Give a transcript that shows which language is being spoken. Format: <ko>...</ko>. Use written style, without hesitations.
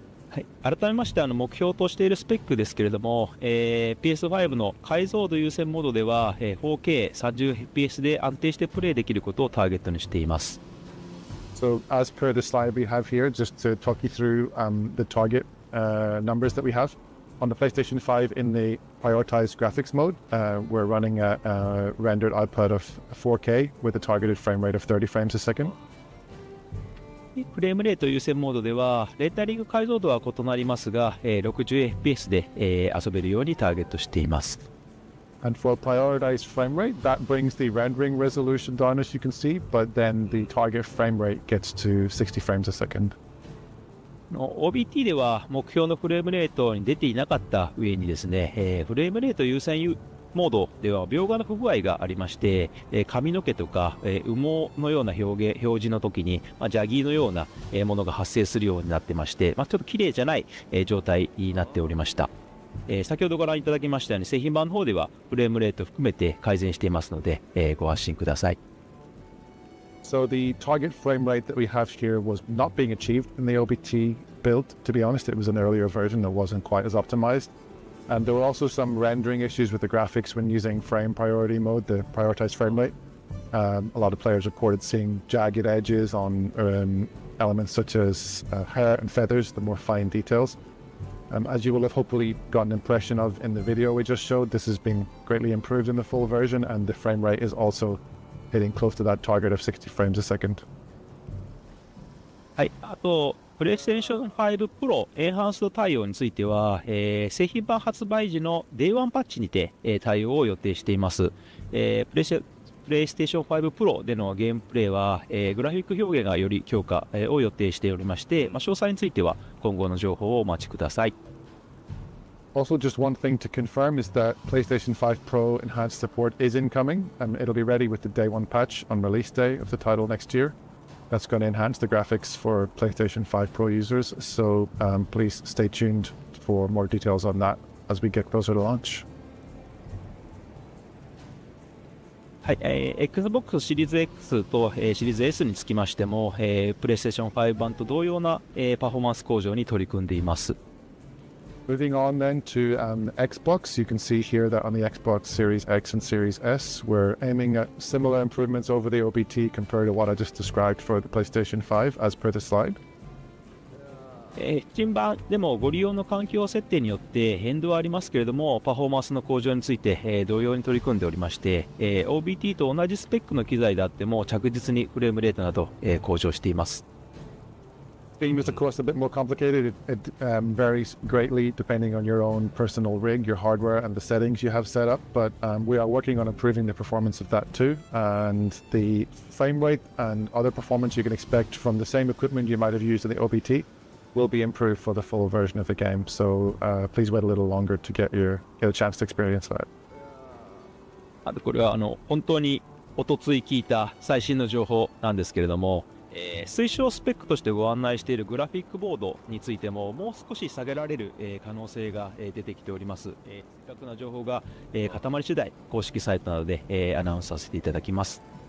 <ja>はい、改めまして目標としているスペックですけれども、PS5 の解像度優先モードでは、4K30fps で安定してプレイできることをターゲットにしています。</ja> <en>So as per the slide we have here, just to talk you through the target numbers that we have. On the PlayStation 5 in the prioritized graphics mode, we're running a rendered output of 4K with a targeted frame rate of 30 frames a second.</en> <ja>フレームレート優先モードではレータリング解像度は異なりますが、60fps で、遊べるようにターゲットしています。</ja> <en>And for prioritized frame rate, that brings the rendering resolution down as you can see, but then the target frame rate gets to 60 frames a second.</en> <ja>OBT では目標のフレームレートに出ていなかった上にですね、フレームレート優先モードでは描画の不具合がありまして、髪の毛とか、羽毛のような表示の時に、ジャギーのようなものが発生するようになってまして、ちょっと綺麗じゃない、状態になっておりました。先ほどご覧いただきましたように製品版の方ではフレームレート含めて改善していますので、ご安心ください。</ja> <en>So the target frame rate that we have here was not being achieved in the OBT build. To be honest, it was an earlier version that wasn't quite as optimized. And there were also some rendering issues with the graphics when using frame priority mode, the prioritized frame rate. A lot of players reported seeing jagged edges on elements such as hair and feathers, the more fine details. As you will have hopefully got an impression of in the video we just showed, this has been greatly improved in the full version, and the frame rate is also hitting close to that target of 60 frames a second.</en> <ja>はい、あとプレイステーション5 Pro エンハンスド対応については、製品版発売時の Day1 パッチにて、対応を予定しています。プレイステーション5 Pro でのゲームプレイは、グラフィック表現がより強化、を予定しておりまして、詳細については今後の情報をお待ちください。</ja> <en>Also, just one thing to confirm is that PlayStation 5 Pro enhanced support is incoming, and it'll be ready with the day one patch on release day of the title next year. That's going to enhance the graphics for PlayStation 5 Pro users, so please stay tuned for more details on that as we get closer to launch.</en> <ja>はい、Xbox シリーズ X と、シリーズ S につきましても、PlayStation 5版と同様な、パフォーマンス向上に取り組んでいます。</ja> <en>Moving on then to Xbox, you can see here that on the Xbox Series X and Series S, we're aiming at similar improvements over the OBT compared to what I just described for the PlayStation 5 as per the slide.</en> <ja>新版でもご利用の環境設定によって変動はありますけれども、パフォーマンスの向上について、同様に取り組んでおりまして、OBT と同じスペックの機材であっても着実にフレームレートなど、向上しています。</ja> <en>Steam is of course a bit more complicated. It varies greatly depending on your own personal rig, your hardware and the settings you have set up, but we are working on improving the performance of that too, and the frame rate and other performance you can expect from the same equipment you might have used in the OBT will be improved for the full version of the game, so please wait a little longer to get a chance to experience that.</en> <ja>あとこれは本当におとつい聞いた最新の情報なんですけれども、推奨スペックとしてご案内しているグラフィックボードについてももう少し下げられる、可能性が、出てきております。正確な情報が、固まり次第公式サイトなどで、アナウンスさせていただきます。</ja>